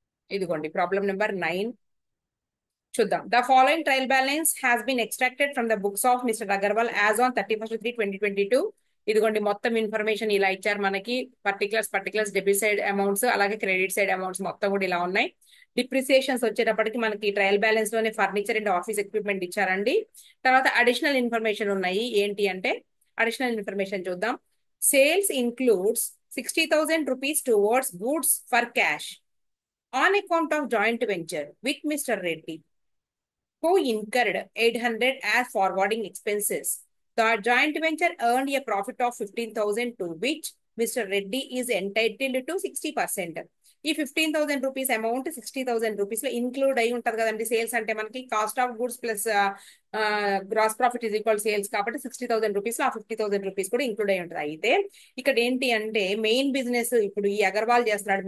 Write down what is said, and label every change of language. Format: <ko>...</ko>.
<te>ఇదిగోండి problem number 9 చూద్దాం.</te> <en>The following trial balance has been extracted from the books of mister Agarwal as on 31/3/2022.</en> <te>ఇదిగోండి మొత్తం information ఇలా ఇచ్చారు మనకి. పర్టికులర్స్ డెబిట్ సైడ్ అమౌంట్స్ అలాగే క్రెడిట్ సైడ్ అమౌంట్స్ మొత్తం కూడా ఇలా ఉన్నాయి. డిప్రిసియేషన్స్ వచ్చేటప్పటికి మనకి ట్రయల్ బ్యాలెన్స్ లోనే ఫర్నిచర్ అండ్ ఆఫీస్ ఎక్విప్మెంట్ ఇచ్చారండి. తర్వాత అడిషనల్ ఇన్ఫర్మేషన్ ఉన్నాయి. ఏంటి అంటే అడిషనల్ ఇన్ఫర్మేషన్ చూద్దాం.</te> <en>Sales includes 60,000 rupees towards goods for cash on account of joint venture with Mr. Reddy, who incurred 800 as forwarding expenses. The joint venture earned a profit of 15,000, to which Mr. Reddy is entitled to 60%.</en> <te>ఈ 15,000 rupees amount 60,000 rupees లో include అయి ఉంటది కదండి. Sales అంటే మనకి cost of goods plus gross profit is equal sales కాబట్టి 60,000 rupees లో ఆ 50,000 రూపీస్ కూడా ఇంక్లూడ్ అయి ఉంటుంది. అయితే ఇక్కడ ఏంటి అంటే మెయిన్ బిజినెస్ ఇప్పుడు ఈ అగర్వాల్ చేస్తున్నాడు.</te>